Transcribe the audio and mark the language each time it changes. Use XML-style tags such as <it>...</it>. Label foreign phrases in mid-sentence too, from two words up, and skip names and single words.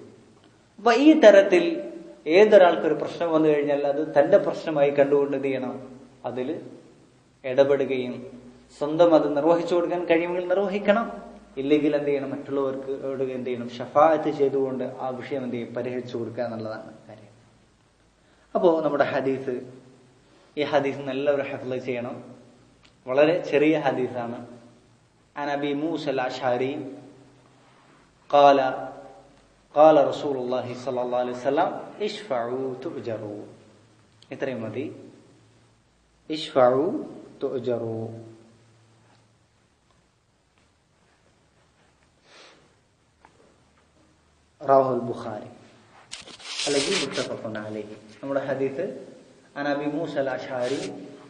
<ml>അപ്പൊ ഈ തരത്തിൽ ഏതൊരാൾക്കൊരു പ്രശ്നം വന്നു കഴിഞ്ഞാൽ അത് തന്റെ പ്രശ്നമായി കണ്ടുകൊണ്ട് എന്ത് ചെയ്യണം, അതിൽ ഇടപെടുകയും സ്വന്തം അത് നിർവഹിച്ചു കൊടുക്കാൻ കഴിയുമെങ്കിൽ നിർവഹിക്കണം, ഇല്ലെങ്കിൽ എന്ത് ചെയ്യണം, മറ്റുള്ളവർക്ക് എന്ത് ചെയ്യണം, ശഫാഅത്ത് ചെയ്തുകൊണ്ട് ആ വിഷയം എന്ത് ചെയ്യും, പരിഹരിച്ചു കൊടുക്കുക എന്നുള്ളതാണ് കാര്യം. അപ്പോ നമ്മുടെ ഈ ഹദീസ് എല്ലാവരും ഹിഫ്ള് ചെയ്യണം. വളരെ ചെറിയ ഹദീസാണ്.</ml> <ar>عن أبي موسى الأشعري قال رسول الله صلى الله عليه وسلم اشفعوا تؤجروا.</ar> <ml>ഇത്രയും മതി.</ml> <ar>اشفعوا تؤجروا. رواه بخاري അല്ലെങ്കിൽ متفق عليه.</ar> <ml>നമ്മുടെ ഹദീസ്</ml> <ar>عن أبي موسى الأشعري</ar>